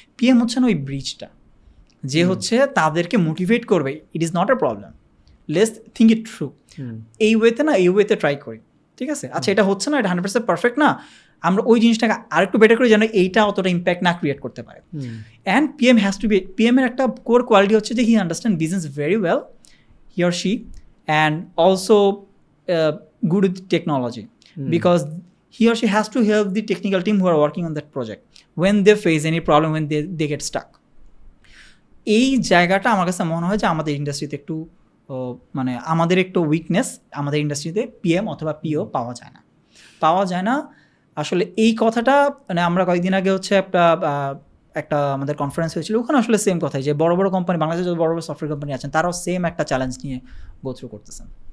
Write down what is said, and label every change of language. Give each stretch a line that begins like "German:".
Bangla: PM হচ্ছে না ওই ব্রিজটা, যে হচ্ছে তাদেরকে মোটিভেট করবে,
English: It is not a problem, let's think it through.
Bangla: এই ওয়েতে ট্রাই করি, ঠিক আছে? আচ্ছা এটা হচ্ছে না, এটা 100% পারফেক্ট না, আমরা ওই জিনিসটাকে আরেকটু বেটার করে যেন এইটা অতটা ইম্প্যাক্ট না ক্রিয়েট করতে পারে।
English: and PM has to be, PM
Bangla: এর একটা কোর কোয়ালিটি হচ্ছে যে
English: He understand business very well, he or she, and also good with technology, because he or she has to help the technical team who are working on that project when they face any problem, when they get stuck.
Bangla: এই জায়গাটা আমার কাছে মনে হয় যে আমাদের ইন্ডাস্ট্রিতে একটু মানে আমাদের একটু উইকনেস, আমাদের ইন্ডাস্ট্রিতে PM অথবা PO পাওয়া যায় না আসলে। এই কথাটা মানে আমরা কয়েকদিন আগে হচ্ছে একটা আমাদের কনফারেন্স হয়েছিল, ওখানে আসলে সেম কথাই, যে বড় বড় কোম্পানি, বাংলাদেশে যত বড় বড় সফটওয়্যার কোম্পানি আছেন তারাও সেম একটা চ্যালেঞ্জ নিয়ে গো থ্রু করতেছেন।